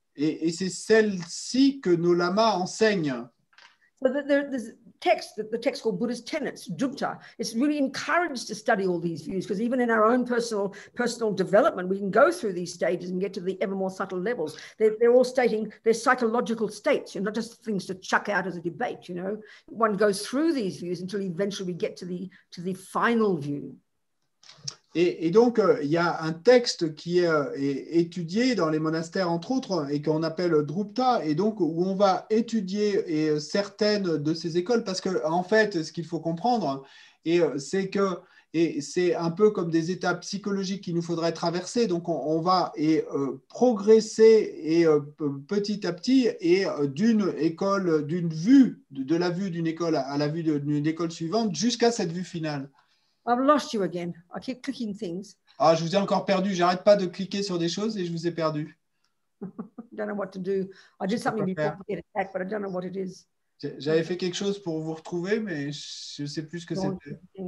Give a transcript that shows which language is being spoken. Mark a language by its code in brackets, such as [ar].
[fr] Et c'est celle-ci que nos lamas enseignent. [en] So there's the text called Buddhist Tenets, Jukta. It's really encouraged to study all these views, because even in our own personal development, we can go through these stages and get to the ever more subtle levels. They're all stating their psychological states, not just things to chuck out as a debate. One goes through these views until eventually we get to the final view. [fr] Et donc, il y a un texte qui est étudié dans les monastères, entre autres, et qu'on appelle Drupta, et donc où on va étudier certaines de ces écoles, parce que en fait, ce qu'il faut comprendre, c'est que c'est un peu comme des étapes psychologiques qu'il nous faudrait traverser. Donc, on va progresser petit à petit, et d'une vue, de la vue d'une école à la vue d'une école suivante, jusqu'à cette vue finale. [en] I've lost you again. I keep clicking things. [fr] Ah, je vous ai encore perdu. J'arrête pas de cliquer sur des choses et je vous ai perdu. [en] I don't know what to do. I did something before to get it back, but I don't know what it is. [fr] J'avais fait quelque chose pour vous retrouver, mais je ne sais plus ce que c'était.